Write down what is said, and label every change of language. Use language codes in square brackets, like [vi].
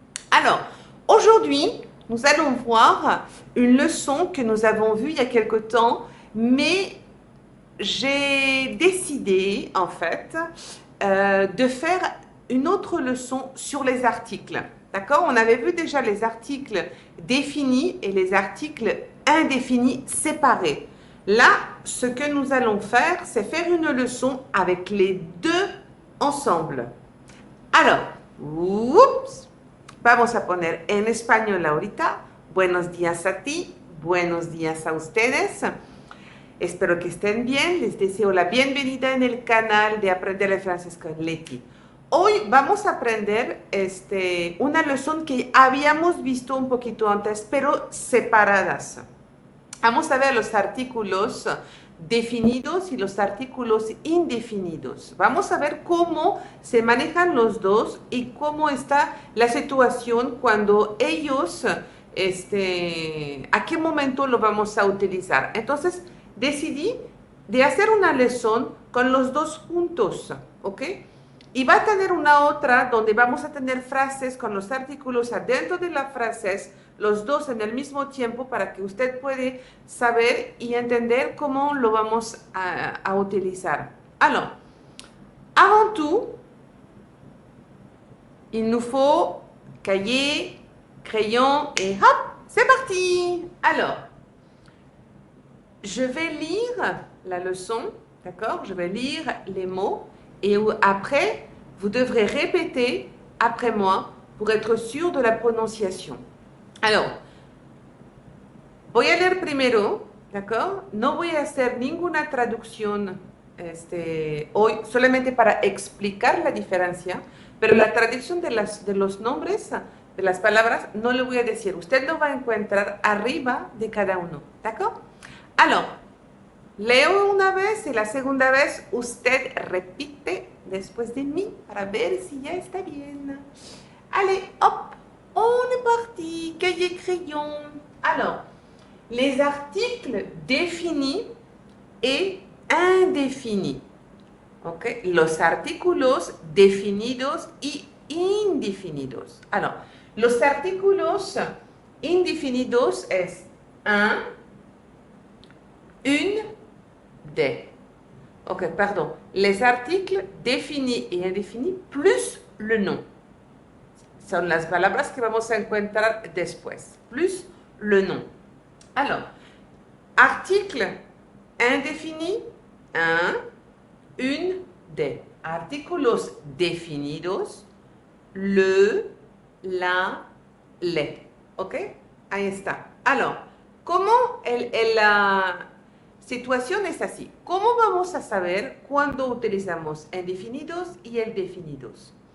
[fr] Alors, aujourd'hui, nous allons voir une leçon que nous avons vue il y a quelque temps, mais j'ai décidé en fait de faire une autre leçon sur les articles. D'accord? On avait vu déjà les articles définis et les articles indéfinis séparés. Là, ce que nous allons faire, c'est faire une leçon avec les deux ensemble. Alors, oups, [es] vamos a poner en español ahorita. Buenos días a ti, buenos días a ustedes. Espero que estén bien. Les deseo la bienvenida en el canal de Aprender el Francés con Letty. Hoy vamos a aprender una lección que habíamos visto un poquito antes, pero separadas. Vamos a ver los artículos definidos y los artículos indefinidos. Vamos a ver cómo se manejan los dos y cómo está la situación cuando ellos, a qué momento lo vamos a utilizar. Entonces, decidí de hacer una lección con los dos juntos, ¿ok? Y va a tener una otra donde vamos a tener frases con los artículos adentro de las frases, los dos en el mismo tiempo para que usted puede saber y entender cómo lo vamos a utilizar. [fr] Alors, avant tout, il nous faut cahier, crayon et hop, c'est parti! Alors, je vais lire la leçon, d'accord? Je vais lire les mots et après, vous devrez répéter après moi pour être sûr de la prononciation. Alors, [es] voy a leer primero, [fr] d'accord? [es] No voy a hacer ninguna traducción hoy, solamente para explicar la diferencia, pero la traducción de los nombres, de las palabras, no le voy a decir. Usted lo va a encontrar arriba de cada uno, [fr] d'accord? Alors, [es] leo una vez y la segunda vez usted repite después de mí para ver si ya está bien. [fr] Allez, hop, on est parti. Cahier, crayon. Alors, les articles définis et indéfinis. ¿Ok? [es] Los artículos definidos y indefinidos. [fr] Alors, [es] los artículos indefinidos es un, une, des. [fr] Ok, pardon. Les articles définis et indéfinis plus le nom. [es] Son las palabras que vamos a encontrar después. [fr] Plus le nom. Alors, article indéfini, un, une, des. [es] Artículos definidos, le, la, les. Ok? Ahí está. [fr] Alors, [es] ¿cómo la situación es así? ¿Cómo vamos a saber cuándo utilizamos indefinidos y el definidos?